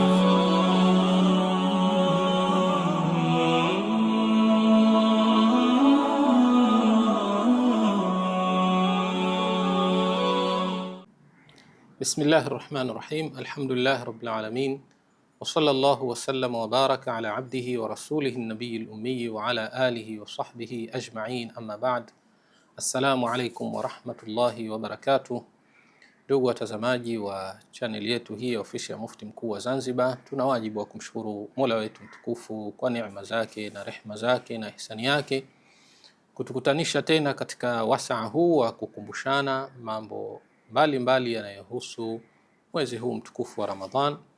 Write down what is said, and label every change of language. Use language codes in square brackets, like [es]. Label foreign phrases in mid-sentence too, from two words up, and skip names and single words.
[ar] بسم الله الرحمن الرحيم. الحمد لله رب العالمين. وصلى الله وسلم وبارك على عبده ورسوله النبي الأمي وعلى آله وصحبه أجمعين، أما بعد. السلام عليكم ورحمة الله وبركاته. [sw] Ndugu watazamaji wa channel yetu hii ofisi ya Mufti Mkuu wa Zanzibar, tuna wajibu wa kumshukuru Mola wetu mtukufu kwa neema zake na rehema zake na ihsani yake kutukutanisha tena katika wasaa huu wa kukumbushana mambo mbalimbali yanayohusu mwezi huu mtukufu wa Ramadhan.